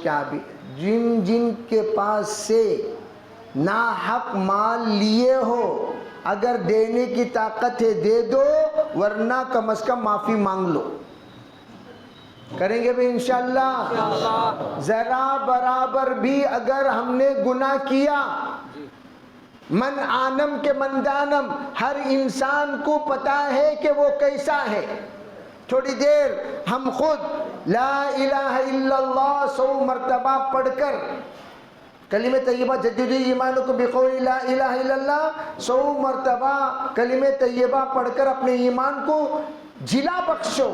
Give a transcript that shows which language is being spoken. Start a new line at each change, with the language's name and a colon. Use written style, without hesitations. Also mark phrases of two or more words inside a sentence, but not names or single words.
Urdu: کیا بھی جن جن کے پاس سے ناحق مال لیے ہو، اگر دینے کی طاقت ہے دے دو، ورنہ کم از کم معافی مانگ لو. کریں گے بھی
Arabic: انشاءاللہ.
Urdu: ذرا برابر بھی اگر ہم نے گناہ کیا،
Persian: من آنم کے من دانم،
Urdu: ہر انسان کو پتا ہے کہ وہ کیسا ہے. تھوڑی دیر ہم خود
Arabic: لا الہ الا اللہ
Urdu: 100 مرتبہ پڑھ کر، کلمہ طیبہ
Arabic: جددوا ایمانکم بقول لا الہ الا اللہ
Urdu: 100 مرتبہ کلمہ طیبہ پڑھ کر اپنے ایمان کو جلا بخشو.